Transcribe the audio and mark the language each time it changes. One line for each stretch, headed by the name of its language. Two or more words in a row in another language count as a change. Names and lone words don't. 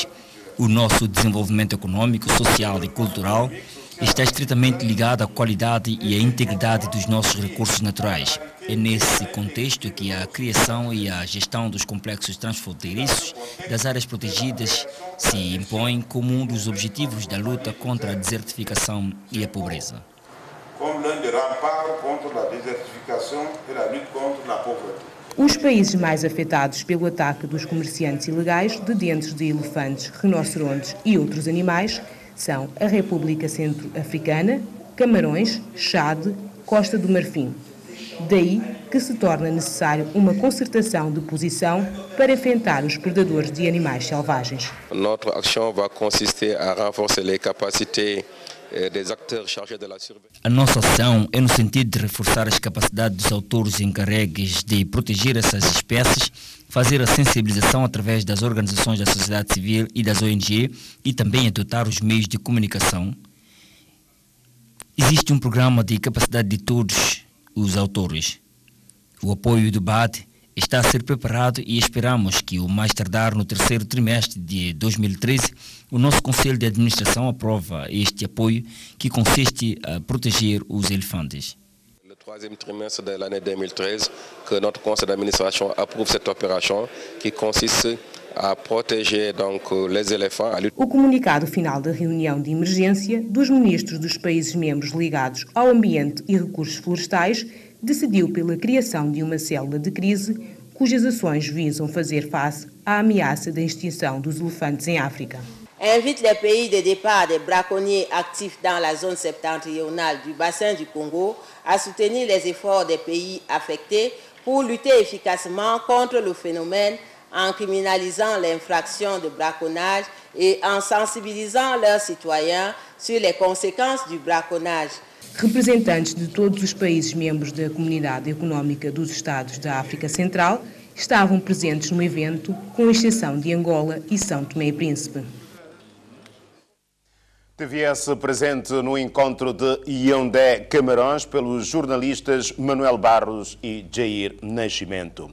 Portuguese: O nosso desenvolvimento econômico, social e cultural está estritamente ligado à qualidade e à integridade dos nossos recursos naturais. É nesse contexto que a criação e a gestão dos complexos transfronteiriços das áreas protegidas se impõem como um dos objetivos da luta contra a desertificação e a pobreza.
French: Como l'un des remparts contre la désertification et la lutte contre la pauvreté.
Portuguese: Os países mais afetados pelo ataque dos comerciantes ilegais de dentes de elefantes, rinocerontes e outros animais são a República Centro-Africana, Camarões, Chade, Costa do Marfim. Daí que se torna necessário uma concertação de posição para enfrentar os predadores de animais selvagens.
French: Notre action va consister à renforcer les capacités des acteurs chargés de la surveillance.
Portuguese: A nossa ação é no sentido de reforçar as capacidades dos autores encarregues de proteger essas espécies, fazer a sensibilização através das organizações da sociedade civil e das ONG e também adotar os meios de comunicação. Existe um programa de capacidade de todos os autores. O apoio do BAD está a ser preparado e esperamos que, o mais tardar no terceiro trimestre de 2013, o nosso Conselho de Administração aprova este apoio que consiste a proteger os elefantes.
French: Le troisième trimestre de l'année 2013, que notre Conseil d'administration approuve cette opération qui consiste
Portuguese: a proteger
French: donc les éléphants.
Portuguese: O comunicado final da reunião de emergência dos ministros dos países membros ligados ao ambiente e recursos florestais decidiu pela criação de uma célula de crise cujas ações visam fazer face à ameaça da extinção dos elefantes em África.
French: Invite les pays de départ des braconniers actifs dans la zone septentrionale du bassin du Congo à soutenir les efforts des pays affectés pour lutter efficacement contre le phénomène en criminalisant l'infraction de braconnage et en sensibilisant leurs citoyens sur les conséquences du braconnage.
Portuguese: Representantes de todos os países membros da Comunidade Económica dos Estados da África Central estavam presentes no evento, com exceção de Angola e São Tomé e Príncipe. TVS presente no encontro de Yaoundé, Camarões, pelos jornalistas Manuel Barros e Jair Nascimento.